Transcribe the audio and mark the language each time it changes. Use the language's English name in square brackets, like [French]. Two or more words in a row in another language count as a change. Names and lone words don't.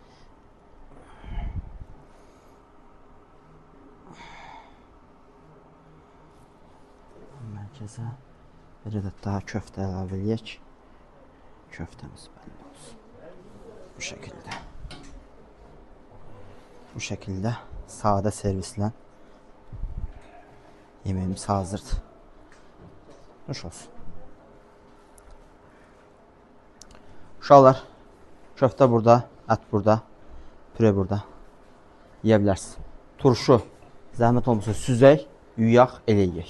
[Turkish] Merkeze bir adet daha köfte [Azerbaijani] əlavə eləyək. [Turkish] Köftemiz belli olsun. Bu şekilde. Bu şekilde sade servisle yemeğimiz hazırdır. Hoş olsun. [Azerbaijani] Uşaqlar, köfte burada, et burada, püre burada. Yiyə bilərsiniz. Turşu, zəhmət olmasa süzək, yuyaq, eləyək.